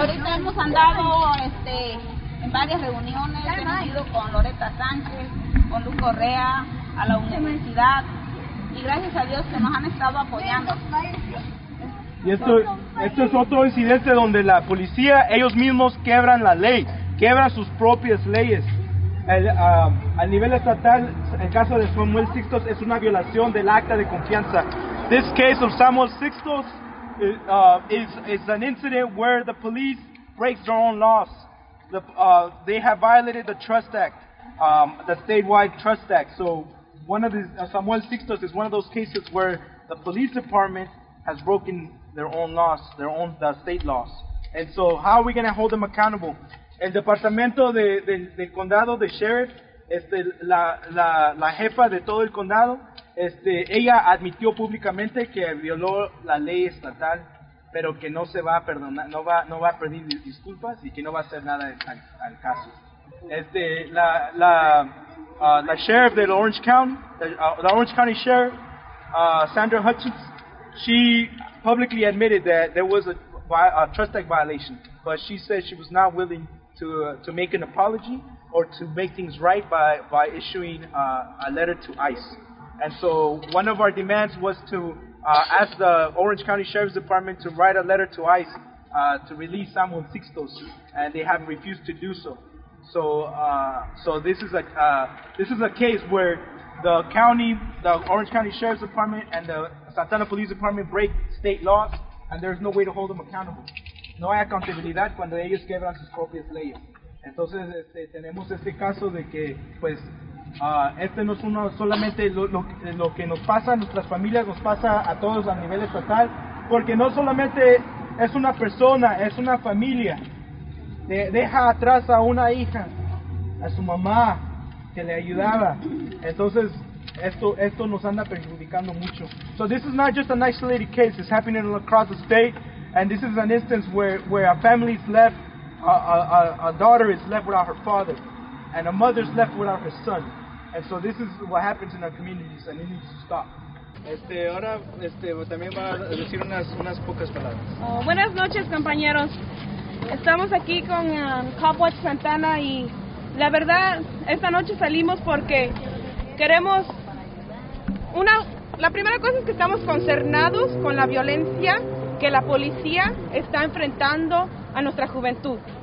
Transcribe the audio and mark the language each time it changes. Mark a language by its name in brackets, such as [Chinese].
[Spanish] Ahorita hemos andado en varias reuniones, ya hemos ido con Loretta Sánchez, con Luz Correa, a la universidad, y gracias a Dios que nos han estado apoyando. Y esto es otro incidente donde la policía, ellos mismos quebran la ley, quebran sus propias leyes. A nivel estatal, el caso de Samuel Sixto es una violación del acta de confianza. [English] This case of Samuel Sixto is an incident where the police breaks their own laws. They have violated the Trust Act, the statewide Trust Act. So one of these, Samuel Sixto is one of those cases where the police department has broken their own laws, the state laws. And so how are we going to hold them accountable? [Spanish] El departamento del condado de Sheriff, la jefa de todo el condado, ella admitió públicamente que violó la ley estatal, pero que no se va a perdonar, no va a pedir disculpas y que no va a hacer nada al caso. La sheriff de Orange County, [English] the Orange County Sheriff, Sandra Hutchins, she publicly admitted that there was a Trust Act violation, but she said she was not willing to make an apology or to make things right by issuing a letter to ICE. And so one of our demands was to ask the Orange County Sheriff's Department to write a letter to ICE to release Samuel Sixto, and they have refused to do so. So this is a case where the Orange County Sheriff's Department and the Santa Ana Police Department break state laws, and there's no way to hold them accountable. [Spanish] No hay accountabilidad cuando ellos quebran sus propias leyes. Entonces tenemos este caso de que pues este no es uno solamente lo que nos pasa a nuestras familias, nos pasa a todos a nivel estatal, porque no solamente es una persona, es una familia. Deja atrás a una hija, a su mamá que le ayudaba. Entonces esto nos anda perjudicando mucho. [English] So this is not just an isolated case, it's happening across the state. And this is an instance where a family is left, a daughter is left without her father, and a mother is left without her son. And so this is what happens in our communities, and it needs to stop. [Spanish] Ahora también va a decir unas pocas palabras. Buenas noches, compañeros. Estamos aquí con Copwatch Santana, y la verdad, esta noche salimos porque queremos la primera cosa es que estamos concernados con la violencia que la policía está enfrentando a nuestra juventud.